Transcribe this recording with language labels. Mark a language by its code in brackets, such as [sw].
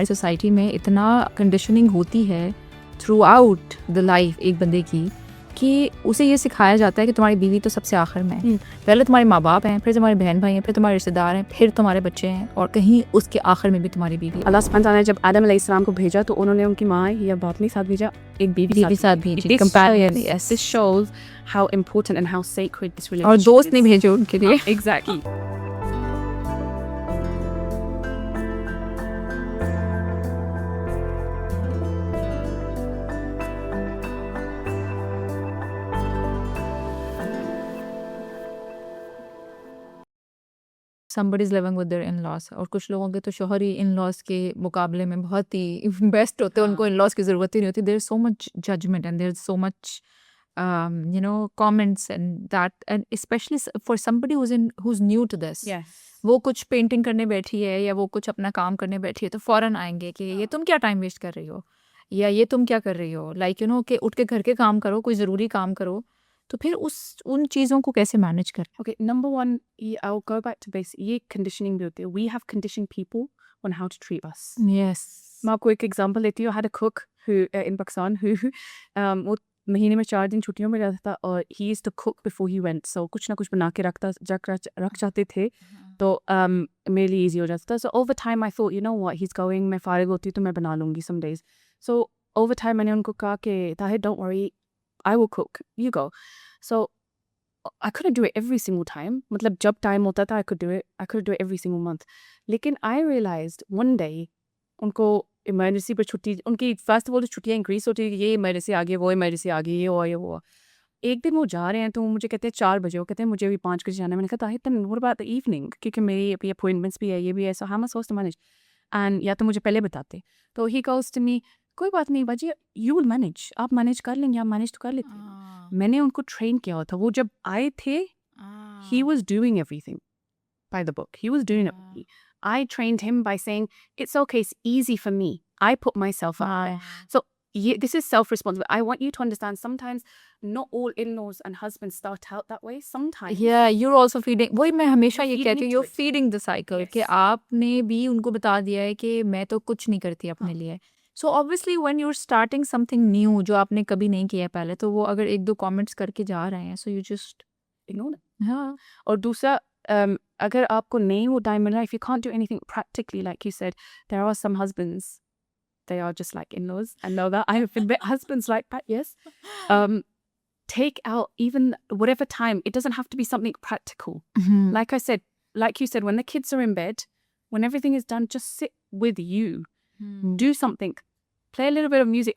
[hi] हमारी सोसाइटी में इतना कंडीशनिंग होती है [en] throughout the life [hi] एक बंदे की कि उसे ये सिखाया जाता है कि तुम्हारी बीवी तो सबसे आखिर में है। पहले तुम्हारे माँ बाप हैं, फिर तुम्हारे बहन भाई हैं, फिर तुम्हारे रिश्तेदार हैं, फिर तुम्हारे बच्चे हैं, और कहीं उसके आखिर में भी तुम्हारी बीवी। अल्लाह सुब्हान तआला ने जब आदम अलैहिस्सलाम को भेजा, तो उन्होंने उनकी माँ या बाप के साथ भेजा, एक बीवी साथ भेजी। [en] This shows how important and how sacred this relationship [hi] और दोस्त [en] is. [hi] नहीं भेजे उनके लिए। [en] Exactly. somebody is living with their in-laws, [hi] और कुछ लोगों के तो शोहर ही in-laws के मुकाबले में बहुत ही बेस्ट होते हैं, उनको in-laws की ज़रूरत ही नहीं होती। [en] There is so much judgment and there is so much comments and that, and especially for somebody who's new to this. Yes. [hi] वो कुछ पेंटिंग करने बैठी है या वो कुछ अपना काम करने बैठी है, तो फ़ौरन आएंगे कि ये तुम क्या टाइम वेस्ट कर रही हो, या ये तुम क्या कर रही हो, लाइक कि उठ के घर के काम करो, कोई ज़रूरी काम करो। तो फिर उन चीज़ों को कैसे मैनेज करें? [en] Okay, number one, I'll go back to basic. [hi] ये conditioning भी होती है. [en] We have conditioned people on how to treat us. Yes. [hi] मैं आपको एक एग्जांपल देती हूँ. [en] I had a cook who in Pakistan who [hi] वो महीने में 4 दिन छुट्टियों में रहता था, और [en] he used to cook before he went. [hi] So कुछ ना कुछ बना के रख जाते थे, तो मेरे लिए easy हो जाता था. [en] So over time I thought, you know what, he's going, [hi] मैं फारिग होती हूँ तो मैं बना लूँगी [en] some days. So over time [hi] मैंने उनको कहा कि Tahir, [en] don't worry, I will cook, you go. So I couldn't do it every single time. [hi] मतलब जब time होता था [en] I could do it. I couldn't do it every single month. [hi] लेकिन [en] I realized one day [hi] उनको emergency पर छुट्टी, उनकी first of all छुट्टियाँ इंक्रीज होती है, ये इमरजेंसी आ गई, वो इमरजेंसी आ गई, ये हुआ ये हुआ। एक दिन वो जा रहे हैं, तो मुझे कहते हैं 4 बजे, वो कहते हैं मुझे भी 5 बजे जाना है। मैंने कहा Tahir, [en] then what about the evening, [hi] क्योंकि मेरी अभी अपॉइंटमेंट्स भी है, ये भी है, [en] so how am I supposed to manage? [hi] And या तो मुझे पहले बताते। तो [en] he goes to me, [hi] कोई बात नहीं बाजी, [en] you will manage, [hi] आप मैनेज कर लेंगे, आप मैनेज तो कर लेते हैं। मैंने उनको ट्रेन किया हुआ था। वो जब आए थे, [en] he was doing everything by the book. He was doing it for me. I trained him by saying, it's okay, it's easy for me. I put myself out there. So this is self-responsibility. I want you to understand, sometimes not all in-laws and husbands start out that way. Sometimes. Yeah, you're also feeding. [hi] वही मैं हमेशा ये [en] feeding [hi] कहती हूँ, [en] into you're it. feeding the cycle, Yes. [hi] कि आपने भी उनको बता दिया है कि मैं तो कुछ नहीं करती अपने लिए। [en] So obviously when you're starting something new [hi] जो आपने कभी नहीं किया पहले, तो वो अगर 1-2 comments करके जा रहे हैं, [en] so you just Ignore it. [hi] हाँ। और दूसरा, अगर आपको नहीं वो टाइम मिल रहा, [en] if you can't do anything practically, like you said, there are some husbands, they are just like in-laws. I know that. I have been met husbands like that, yes. Take out even whatever time. It doesn't have to be something practical. Like I said, like you said, when the kids are in bed, when everything is done, just sit with you. Do something. Play a little bit of music.